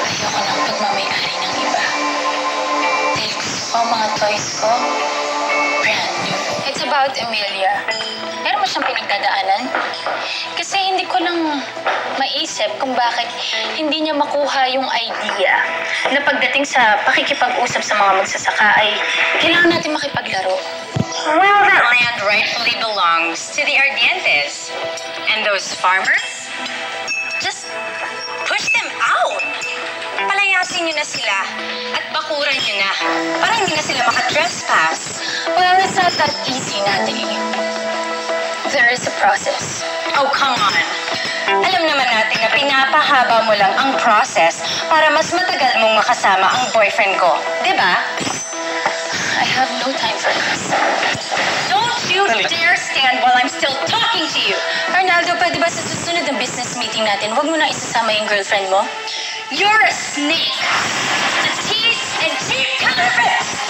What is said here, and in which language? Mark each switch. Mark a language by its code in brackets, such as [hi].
[tl] Ayoko ng pagmamayari ng iba. Dahil gusto ko ang mga toys ko, brand new. [en] It's about Emilia. [tl] Meron mo siyang pinagdadaanan? Kasi hindi ko lang maisip kung bakit hindi niya makuha yung idea na pagdating sa pakikipag-usap sa mga magsasaka ay kailangan natin makipaglaro. [en] Well, that land rightfully belongs to the Ardientes. And those farmers? Just push them out. [tl] Palayasin niyo na sila at bakuran niyo na para hindi na sila makatrespass. [en] Well, it's not that easy, Natalie. There is a process. Oh, come on. [tl] Alam naman natin na pinapahaba mo lang ang process para mas matagal mong makasama ang boyfriend ko. Diba? [en] I have no time for this. Don't you dare stand while I'm still talking to you. [tl] Arnaldo, pwede ba sa susunod ng business meeting natin, huwag mo na isasama yung girlfriend mo? [en] You're a snake. A tease and cheap counterfeit.